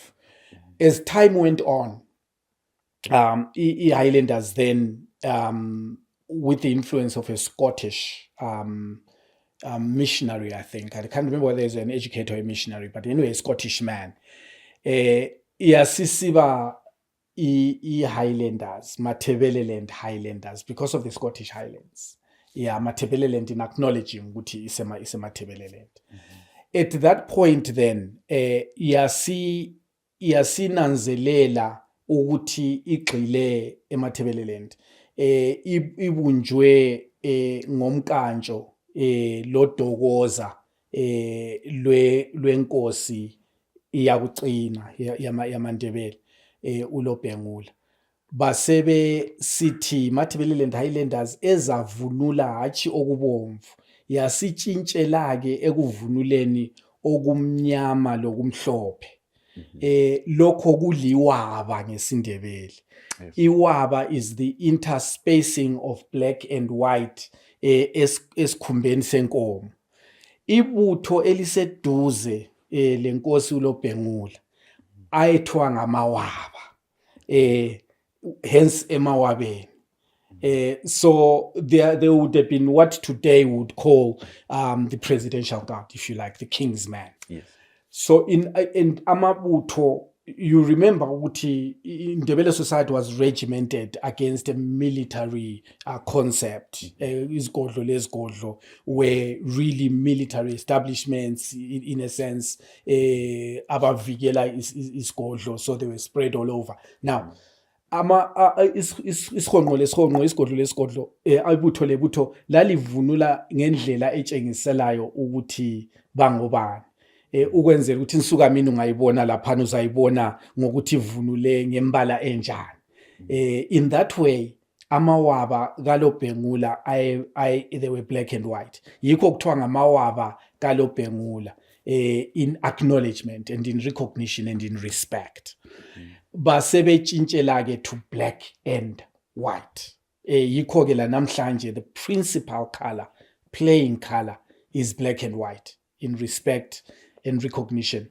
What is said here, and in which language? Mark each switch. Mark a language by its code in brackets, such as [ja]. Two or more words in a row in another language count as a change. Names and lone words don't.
[en] As time went on, Highlanders then, with the influence of a Scottish missionary, I think, I can't remember whether he's an educator or a missionary, but anyway, a Scottish man, [nd] yasisiba Highlanders, Matabeleland Highlanders, [en] because of the Scottish Highlands. Yeah, Matabeleland in acknowledging ukuthi is a Matabeleland. At that point then, [nd] yasinanzelela ukuthi igxile eMatabeleland, ibunjwe ngomkantsho lodokoza lwenkosi iyakucina yamaNdebele, uLobhengula. Basebe sithi Matabeleland Highlanders ezavunula hathi okubomvu, yasitshintshela-ke ekuvunuleni okumnyama lokumhlophe. Lokho kuliwaba ngesindebele. [en] Iwaba is the interspacing of black and white [nd] esikhumbeni senkomo. Ibutho eliseduze lenkosi uLobhengula ayethwa ngamawaba, hence emawabeni. [en] So there would have been what today would call the presidential guard, if you like, the king's man. Yes. So in amabutho, you remember ukuthi Ndebele society was regimented against a military concept. [nd] Isigodlo lesigodlo [en] were really military establishments in a sense, [nd] abavikela isigodlo, [en] so they were spread all over. Now, [nd] isigodlo lesigodlo ibutho lebutho lalivunula ngendlela etshengiselayo ukuthi bangobani. Ukwenzela ukuthi insuka mina ungayibona lapha uzayibona ngokuthi ivunule ngembala enjani. [en] In that way, [nd] amawaba kalobhengula [en] they were black and white. [nd] Yikho kuthiwa ngamawaba kalobhengula [en] in acknowledgement and in recognition and in respect. [nd] Basebetshintshela ke [en] to black and white. [nd] Yikho ke la namhlanje [en] the principal color, playing color is black and white in respect and recognition.